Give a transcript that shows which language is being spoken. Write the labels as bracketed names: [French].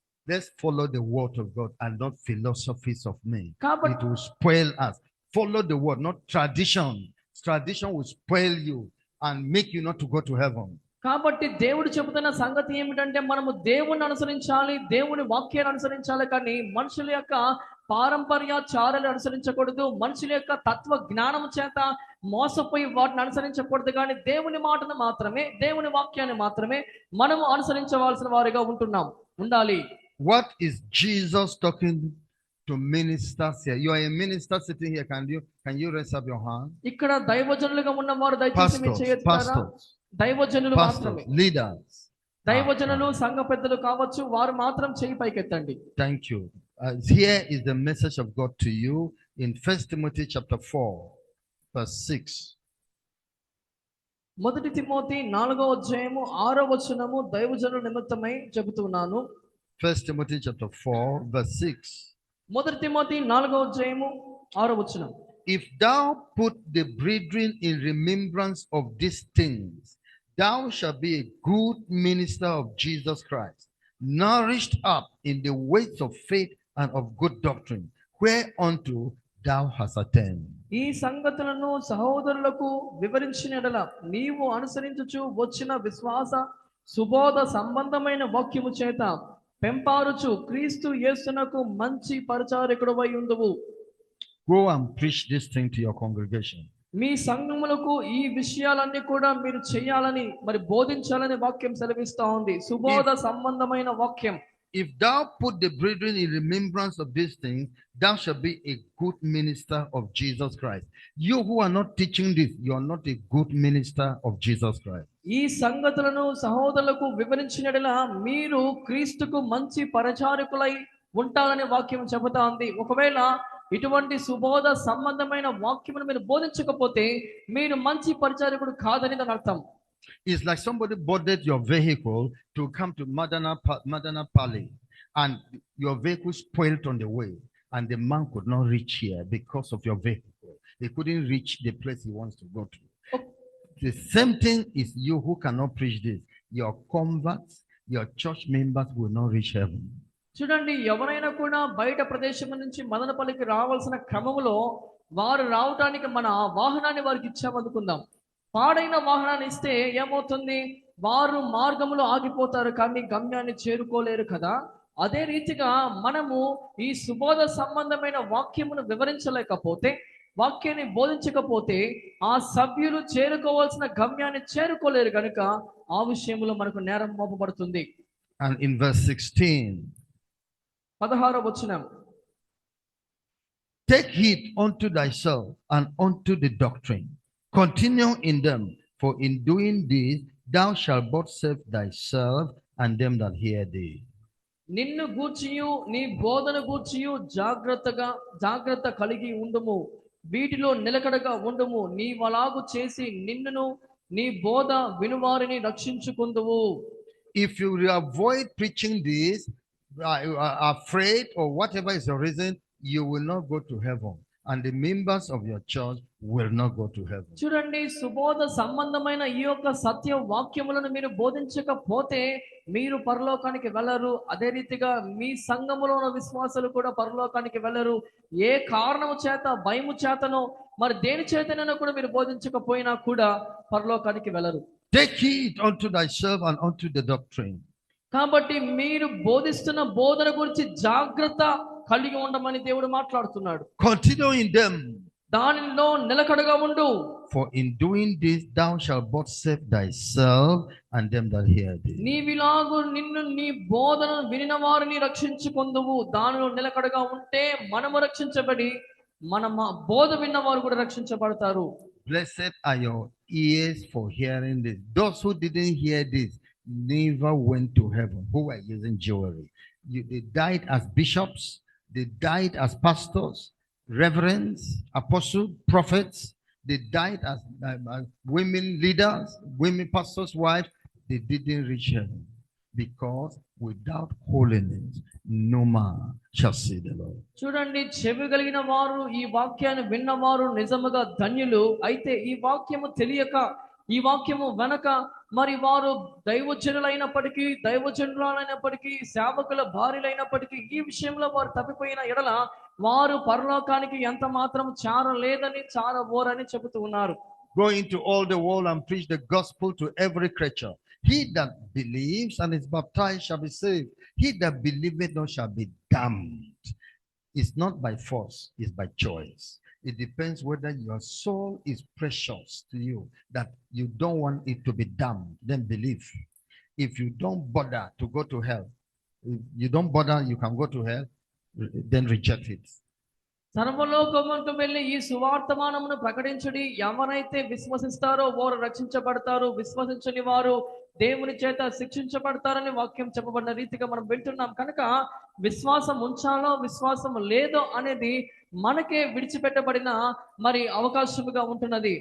[English] Let's follow the word of God and not philosophies of men. [Telugu] కాబట్టి [English] It will spoil us. Follow the word, not tradition. Tradition will spoil you and make you not to go to heaven. [Telugu] కాబట్టి దేవుడు చెబుతున్న సంగతి ఏమిటంటే మనము దేవుణ్ణి అనుసరించాలి, దేవుని వాక్యాన్ని అనుసరించాలి, కానీ మనుషుల యొక్క పారంపర్యాచారాలు అనుసరించకూడదు. మనుషుల యొక్క తత్వ జ్ఞానం చేత మోసపోయి వాటిని అనుసరించకూడదు. కానీ దేవుని మాటను మాత్రమే, దేవుని వాక్యాన్ని మాత్రమే మనము అనుసరించవలసిన వారిగా ఉండాలి. [English] What is Jesus talking to ministers here? You are a minister sitting here. Can you raise up your hand? [Telugu] ఇక్కడ దైవజనులుగా ఉన్నవారు దయచేసి మీ చేయెత్తారా? దైవజనులు మాత్రమే, [English] leaders, [Telugu] దైవజనులు సంఘ పెద్దలు కావచ్చు, వారు మాత్రం చేయి పైకెత్తండి. [English] Thank you. Here is the message of God to you in 1 Timothy chapter 4 verse 6. [Telugu] మొదటి తిమోతి 4వ అధ్యాయము 6వ వచనము దైవజనుల నిమిత్తమై చెబుతున్నాను. [English] 1 Timothy chapter 4 verse 6. [Telugu] మొదటి తిమోతి 4వ అధ్యాయము 6వ వచనం. [English] If thou put the brethren in remembrance of these things, thou shalt be a good minister of Jesus Christ, nourished up in the ways of faith and of good doctrine, whereunto thou hast attained. [Telugu] ఈ సంగతులను సహోదరులకు వివరించిన ఎడల నీవు అనుసరించుచు వచ్చిన విశ్వాస సుబోధ సంబంధమైన వాక్యము చేత పెంపారుచు క్రీస్తు యేసునకు మంచి పరిచారకుడవై ఉండువు. [English] Go and preach this thing to your congregation. [Telugu] మీ సంఘములకు ఈ విషయాలన్నీ కూడా మీరు చేయాలని, మరి బోధించాలని వాక్యం సెలవిస్తా ఉంది. సుబోధ సంబంధమైన వాక్యం. [English] If thou put the brethren in remembrance of these things, thou shalt be a good minister of Jesus Christ. You who are not teaching this, you are not a good minister of Jesus Christ. [Telugu] ఈ సంగతులను సహోదరులకు వివరించినట్లా మీరు క్రీస్తుకు మంచి పరిచారకులై ఉంటారనే వాక్యం చెబుతా ఉంది. ఒకవేళ ఇటువంటి సుబోధ సంబంధమైన వాక్యమును మీరు బోధించకపోతే మీరు మంచి పరిచారకుడు కాదని దాని అర్థం. [English] It's like somebody boarded your vehicle to come to Madanapalli, and your vehicle spoiled on the way, and the man could not reach here because of your vehicle. He couldn't reach the place he wants to go to. The same thing is you who cannot preach this. Your converts, your church members will not reach heaven. [Telugu] చూడండి, ఎవరైనా కూడా బయట ప్రదేశం నుంచి మదనపల్లికి రావాల్సిన క్రమంలో వారు రావడానికి మన వాహనాన్ని వారికి ఇచ్చామనుకుందాం. పాడైన వాహనాన్ని ఇస్తే ఏమవుతుంది? వారు మార్గంలో ఆగిపోతారు, కానీ గమ్యాన్ని చేరుకోలేరు కదా. అదే రీతిగా మనము ఈ సుబోధ సంబంధమైన వాక్యమును వివరించలేకపోతే, వాక్యాన్ని బోధించకపోతే ఆ సభ్యులు చేరుకోవాల్సిన గమ్యాన్ని చేరుకోలేరు కనుక ఆ విషయంలో మనకు నేరం మోపబడుతుంది. [English] And in verse 16, [Telugu] 16వ వచనం, [English] take heed unto thyself and unto the doctrine, continue in them, for in doing this thou shalt both save thyself and them that hear thee. [Telugu] నిన్ను గూర్చియు నీ బోధన గూర్చియు జాగ్రత్త కలిగి ఉండుము, వీటిలో నిలకడగా ఉండుము. నీవలాగు చేసి నిన్నును నీ బోధ వినువారిని రక్షించుకుందువు. [English] If you avoid preaching this, you are afraid or whatever is the reason, you will not go to heaven, and the members of your church will not go to heaven. [Telugu] చూడండి, సుబోధ సంబంధమైన ఈ యొక్క సత్య వాక్యములను మీరు బోధించకపోతే మీరు పరలోకానికి వెళ్ళరు. అదే రీతిగా మీ సంఘములో ఉన్న విశ్వాసులు కూడా పరలోకానికి వెళ్ళరు. ఏ కారణము చేత, భయము చేతనో మరి దేని చేతనైనా కూడా మీరు బోధించకపోయినా కూడా పరలోకానికి వెళ్ళరు. [English] Take heed unto thyself and unto the doctrine. [Telugu] కాబట్టి మీరు బోధిస్తున్న బోధన గురించి జాగ్రత్త కలిగి ఉండమని దేవుడు మాట్లాడుతున్నాడు. [English] Continue in them, [Telugu] దానిలో నిలకడగా ఉండు. [English] for in doing this thou shalt both save thyself and them that hear thee. [Telugu] నీవిలాగు నిన్ను నీ బోధన వినిన వారిని రక్షించుకొందువు. దానిలో నిలకడగా ఉంటే మనము రక్షించబడి మన బోధ విన్నవారు కూడా రక్షించబడతారు. [English] Blessed are your ears for hearing this. Those who didn't hear this never went to heaven, who were using jewelry. They died as bishops, they died as pastors, reverends, apostles, prophets. They died as women leaders, women pastors' wives. They didn't reach heaven because without holiness, no man shall see the Lord. [Telugu] చూడండి, చెవి కలిగిన వారు ఈ వాక్యాన్ని విన్నవారు నిజముగా ధన్యులు. అయితే ఈ వాక్యము తెలియక, ఈ వాక్యము వెనక మరి వారు దైవజనులైనప్పటికీ, దైవజనులైనప్పటికీ, సేవకుల భార్యలైనప్పటికీ ఈ విషయంలో వారు తప్పిపోయిన ఎడల వారు పరలోకానికి ఎంత మాత్రం చారలేదని, చారబోరని చెబుతూ ఉన్నారు. [English] Go into all the world and preach the gospel to every creature. He that believes and is baptized shall be saved. He that believeth not shall be damned. It's not by force, it's by choice. It depends whether your soul is precious to you, that you don't want it to be damned, then believe. If you don't bother to go to hell, if you don't bother you can go to hell, then reject it. [Telugu] సర్వలోకమునకు వెళ్ళి ఈ సువార్తమానమును ప్రకటించుడి. ఎవరైతే విశ్వసిస్తారో వారు రక్షించబడతారు, విశ్వసించని వారు దేవుని చేత శిక్షించబడతారని వాక్యం చెప్పబడిన రీతిగా మనం వింటున్నాం. కనుక విశ్వాసం ఉంచాలో విశ్వాసం లేదో అనేది మనకే విడిచిపెట్టబడిన మరి అవకాశముగా ఉంటున్నది.